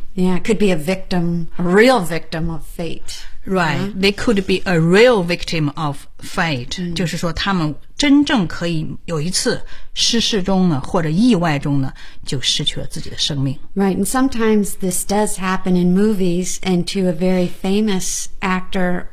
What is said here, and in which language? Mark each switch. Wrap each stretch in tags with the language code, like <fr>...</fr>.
<en>yeah, could be a victim, a real victim of fate, right?、Yeah? They could be a real victim of fate.、Mm.</en> <zh>就是说，他们真正可以有一次失事中呢，或者意外中呢，就失去了自己的生命。</zh> <en>Right, and sometimes this does happen in movies, and to a very famous actor.</en>